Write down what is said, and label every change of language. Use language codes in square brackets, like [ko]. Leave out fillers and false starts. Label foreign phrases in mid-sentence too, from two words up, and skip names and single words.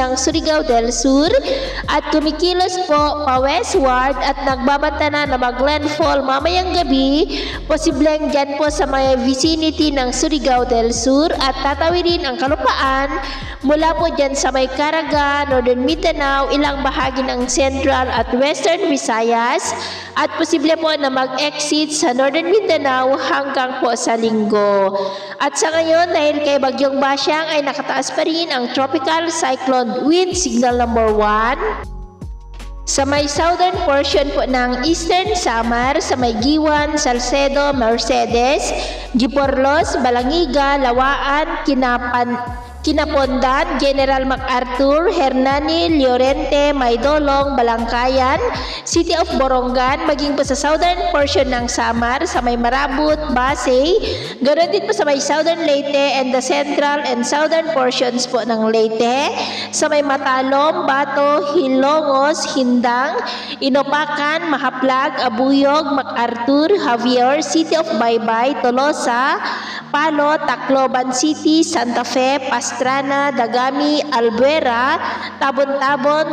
[tl] ng Surigao del Sur at kumikilos po pa westward at nagbabanta na mag-landfall mamayang gabi, posibleng dyan po sa may vicinity ng Surigao del Sur at tatawirin ang kalupaan mula po dyan sa may Caraga, Northern Mindanao, ilang bahagi ng Central at Western Visayas at posible po na mag-exit sa Northern Mindanao hanggang po sa Linggo. At sa ngayon, dahil kay Bagyong Basyang ay nakataas pa rin ang [en] Tropical Cyclone Wind Signal number 1. [tl] Sa may [en] southern portion [tl] po ng Eastern Samar, sa may Giwan, Salcedo, Mercedes, Giporlos, Balangiga, Lawaan, Kinapondan, General MacArthur, Hernani, Llorente, Maydolong, Balangkayan, City of Borongan, maging po sa [en] southern portion [tl] ng Samar, sa may Marabut, Basay, ganoon din po sa may southern Leyte [en] and the central and southern portions [tl] po ng Leyte, sa may Matalom, Bato, Hilongos, Hindang, Inopacan, Mahaplag, Abuyog, MacArthur, Javier, City of Baybay, Tolosa, Palo, Tacloban City, Santa Fe, Pastrana, Dagami, Albuera, Tabon-Tabon,